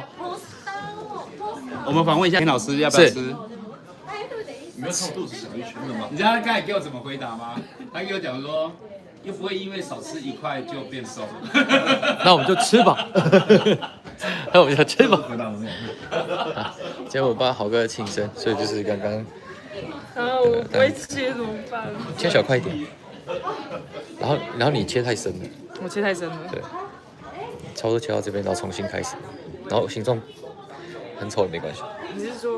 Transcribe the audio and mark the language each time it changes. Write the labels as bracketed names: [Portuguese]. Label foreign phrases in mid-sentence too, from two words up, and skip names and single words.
[Chinese] 我們訪問一下田老師，要不要吃？你沒有看我肚子小一圈的嗎？你知道他剛才給我怎麼回答嗎？他給我講說，又不會因為少吃1塊就變瘦。那我們就吃吧。那我們就吃吧。回答很好。今天我幫豪哥慶生，所以就是剛剛。我不會切怎麼辦？切小塊一點。然後你切太深了。我切太深了。對。差不多切到這邊，然後重新開始，然後形狀很醜也沒關係。你是說？